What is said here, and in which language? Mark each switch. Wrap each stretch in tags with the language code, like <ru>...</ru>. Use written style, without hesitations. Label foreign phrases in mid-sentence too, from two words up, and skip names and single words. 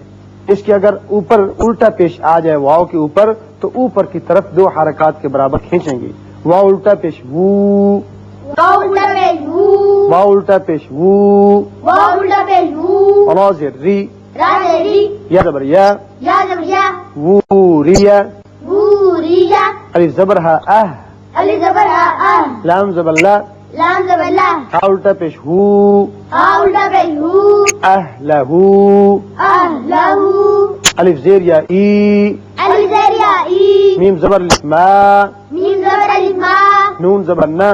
<ur>اس کے اگر اوپر الٹا پیش آ جائے واو کے اوپر تو اوپر کی طرف دو حرکات کے برابر کھینچیں گے۔ واو الٹا پیش وو، واو الٹا پیش وو واو الٹا پیش وو، واو الٹا پیش وو را زیر ری، را زیر ری یا زبر یا، یا زبر یا وو ریا، ووریا الف زبر ہا اہ، الف زبر ا لام زبر لا، لام زبر لا ہا الٹا پیش ہو، ها الٹا پیش ہو اہلہ، اہلہ الف زیر یا ای، الف زیر یا ای میم زبر الف ما، میم زبر الف ما نون زبر نا،</ur>